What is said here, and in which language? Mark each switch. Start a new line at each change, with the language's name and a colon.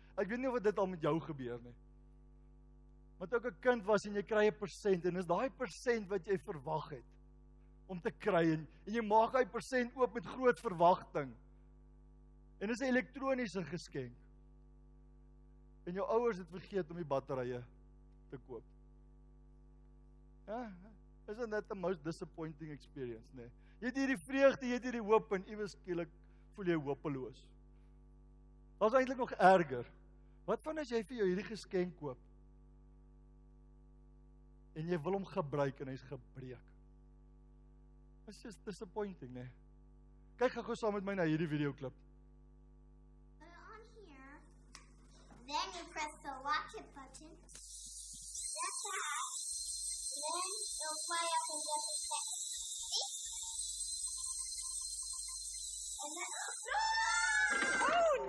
Afrikaans: Ek weet nie of dit al met jou gebeur nie. Maar toe ek 'n kind was en jy kry 'n persent en is daai persent wat jy verwag het om te kry en jy maak daai persent oop met groot verwagting. En dis 'n elektroniese geskenk. En jou ouers het vergeet om die batterye te koop.
English: Ja, isn't that the most disappointing experience, nee?
Afrikaans: Jy het hierdie vreugde, jy het hierdie hoop en iewes skielik voel jy hopeloos. Daar's eintlik nog erger. Wat van as jy vir jou hierdie geskenk koop en jy wil hom gebruik en hy's gebreek?
English: It's just disappointing, nee?
Afrikaans: Kyk gou saam met my na hierdie videoklip.
English: Put it on here. Then you press the watch it button. That's that. Then it'll fly up in just a second.